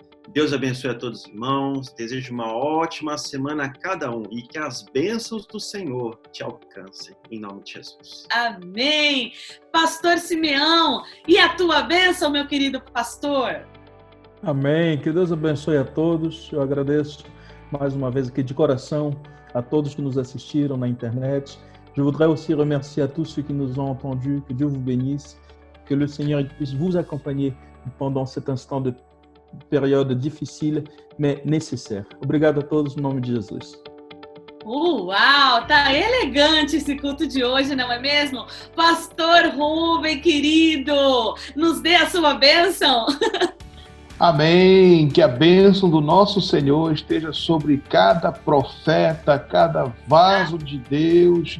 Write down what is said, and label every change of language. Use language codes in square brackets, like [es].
[pt] Deus abençoe a todos os irmãos, desejo uma ótima semana a cada um e que as bênçãos do Senhor te alcancem, em nome de Jesus. Amém. Pastor Simeão, e a tua bênção, meu querido pastor? Amém. Que Deus abençoe a todos. Eu agradeço mais uma vez aqui de coração a todos que nos assistiram na internet. [fr] Je voudrais aussi remercier à tous ceux qui nous ont entendus. Que Dieu vous bénisse. Que le Seigneur puisse vous accompagner pendant cet instant de période difficile, mais nécessaire. [pt] Obrigado a todos, no nome de Jesus. Uau, tá elegante esse culto de hoje, não é mesmo? Pastor Rubem, querido, nos dê a sua bênção. Amém. Que a bênção do nosso Senhor esteja sobre cada profeta, cada vaso de Deus.